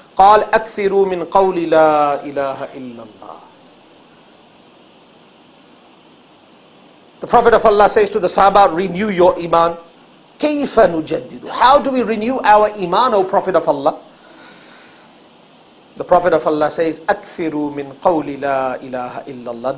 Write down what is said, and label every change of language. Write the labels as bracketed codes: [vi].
[ar] قال أكثروا من قول لا إله إلا الله. [en] The Prophet of Allah says to the Sahaba, renew your Iman. [ar] كيف نجدد. [en] How do we renew our Iman, O Prophet of Allah? The Prophet of Allah says, [ar] أَكْثِرُوا مِنْ قَوْلِ لَا إِلَهَ إِلَّا اللَّهِ.